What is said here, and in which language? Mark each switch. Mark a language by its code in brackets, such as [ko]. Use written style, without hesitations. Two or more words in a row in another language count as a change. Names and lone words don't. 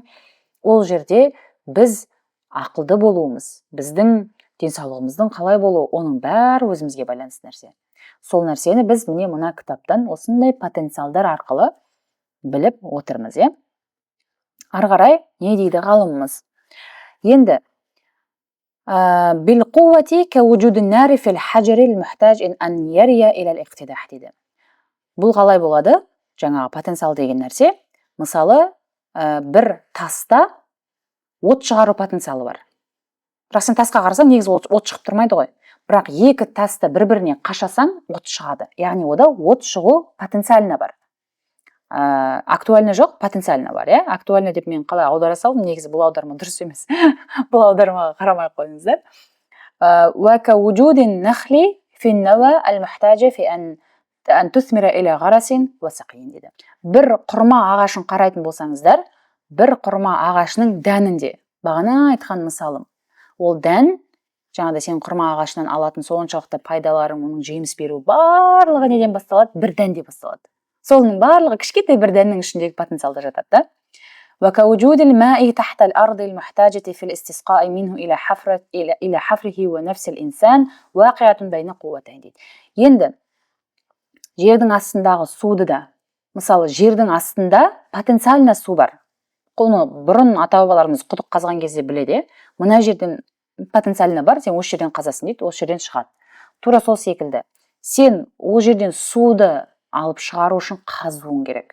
[kk] Ол жерде біз ақылды болуымыз, біздің денсаулығымыздың қалай болуы, оның бәрі өзімізге байланысты нәрсе. Сол нәрсені біз міне мына кітаптан осындай потенциалдар арқылы біліп отырмыз, Ары қарай не дейді ғалымымыз? [ar] Енді بالقوة كوجود النار في الحجر المحتاج أن يري إلى الاقتداح дейді. [kk] Бұл қалай болады? Жаңағы потенциал деген нәрсе, мысалы, бір таста от шығару потенциалы бар. Бірақ сен тасқа қарасаң, негізі от шығып тұрмайды ғой. Бірақ екі тасты бір-біріне қашасаң, от шығады. Яғни ода от шығу потенциалына бар. Актуальны жоқ, потенциалына бар, Актуальны деп мен қалай аудара салдым, негізі бұл аударма дұрыс емес. Бұл аудармаға қарамай қойыңыздар. [ar] وكوجود النخل في النوى المحتاج في أن تثمر إلى غرس وسقي дейді. [kk] Бір құрма ағашын қарайтын болсаңыздар, бір құрма ағашының дәнінде, бағана айтқан мысалым, ол дән, жаңағыдай сен құрма ағашынан алатын соншалықты пайдаларың, оның жеміс беру барлығы неден басталады? Бір дәнде басталады. Соның барлығы кішкентай бір дәннің ішіндегі потенциалда жатады да. [ar] وكوجود الماء تحت الأرض المحتاجة في الاستسقاء منه إلى حفره ونفس الإنسان واقعة بين قوتين дейді. [kk] Енді жердің астындағы суды да, мысалы жердің астында потенциалына су бар. Оны бұрын ата-бабаларымыз құдық қазған кезде біледі, мына жерден потенциалына бар, сен осы жерден қазасың дейді, осы жерден шығады. Тура сол секілді, сен ол жерден суды алып шығару үшін қазуың керек.